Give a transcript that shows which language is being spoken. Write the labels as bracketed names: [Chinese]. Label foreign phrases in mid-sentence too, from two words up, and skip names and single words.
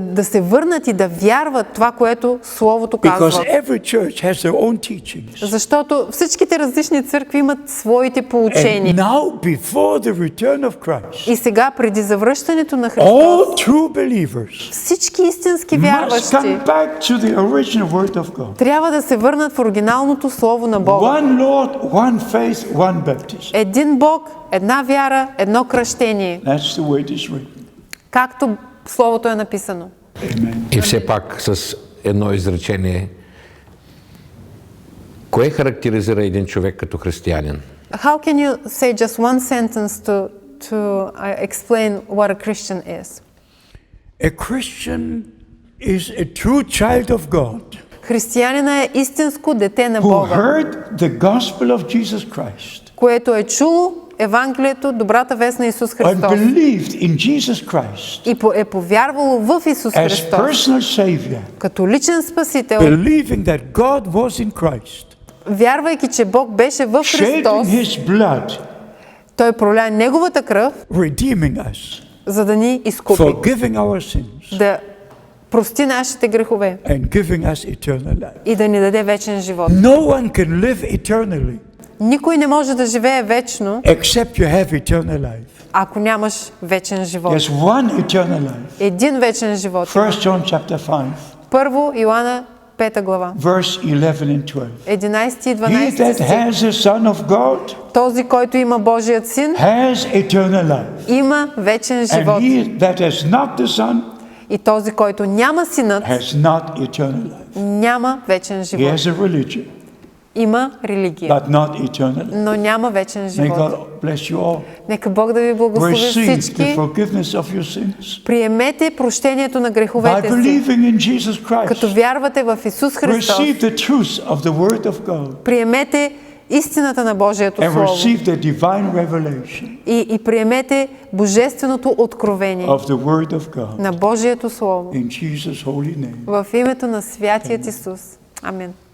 [Bulgarian] да се върнат и да вярват това, което Словото [English] Because [Bulgarian] казва. [English] every church has their own teachings. [Bulgarian] Защото всичките различни църкви имат своите [English] And [Bulgarian] поучения. [English] now, before the return of Christ, [Bulgarian] И сега, преди завръщането на Христос, [English] all true believers [Bulgarian] всички истински [English] must [Bulgarian] вярващи [English] come back to the original word of God. [Bulgarian] трябва да се върнат в оригиналното Слово на Бога. [English] One Lord, one faith, one baptism. [Bulgarian] Един Бог, една вяра, едно кръщение, [English] That's the way it is written. [Bulgarian] както Словото е написано. [English] Amen. [Bulgarian] И все пак с едно изречение, кое характеризира един човек като християнин? [English] How can you say just one sentence to explain what a Christian is? A Christian is a true child of God [Bulgarian] Християнина е истинско дете на [English] who [Bulgarian] Бога, [English] heard the gospel of Jesus Christ [Bulgarian] което е чуло Евангелието, добрата вест на Исус [English] and [Bulgarian] Христос [English] believed in Jesus Christ [Bulgarian] и е повярвало в Исус [English] as [Bulgarian] Христос [English] personal Savior, [Bulgarian] като личен Спасител, [English] believing that God was in Christ, [Bulgarian] вярвайки, че Бог беше в [English] shedding [Bulgarian] Христос, [English] His blood, [Bulgarian] Той проля Неговата кръв, [English] redeeming us, [Bulgarian] за да ни изкупи, [English] forgiving our sins, [Bulgarian] да прости нашите грехове [English] and giving us eternal life. [Bulgarian] и да ни даде вечен живот. [English] No one can live eternally [Bulgarian] Никой не може да живее вечно, [English] except you have eternal life. [Bulgarian] ако нямаш вечен живот. [English] There's one eternal life. [Bulgarian] Един вечен живот. [English] 1 John chapter 5, [Bulgarian] Първо Йоанна 5 глава, [English] verse 11 and 12. [Bulgarian] 11 и [English] He [Bulgarian] 12 [English] that [Bulgarian] стих. [English] has the Son of God [Bulgarian] Този, който има Божият Син, [English] has eternal life. [Bulgarian] има вечен [English] And [Bulgarian] живот. [English] he that has not the Son [Bulgarian] И този, който няма Синът, [English] has not eternal life. [Bulgarian] няма вечен [English] He [Bulgarian] живот. [English] has a religion, [Bulgarian] Има религия, [English] but not eternal life. [Bulgarian] но няма вечен [English] May [Bulgarian] живот. [English] God bless you all. [Bulgarian] Нека Бог да ви благослови [English] Receive the [Bulgarian] всички. [English] forgiveness of your sins [Bulgarian] Приемете прощението на [English] by [Bulgarian] греховете си, [English] believing in Jesus [Bulgarian] като [English] Christ. [Bulgarian] вярвате в Исус Христос. [English] Receive the truth of the Word of God [Bulgarian] Приемете истината на Божието [English] and [Bulgarian] Слово [English] receive the divine revelation [Bulgarian] и приемете божественото откровение [English] of the Word of God [Bulgarian] на Божието Слово [English] in Jesus' holy name. [Bulgarian] в името на Святият Исус. Амин.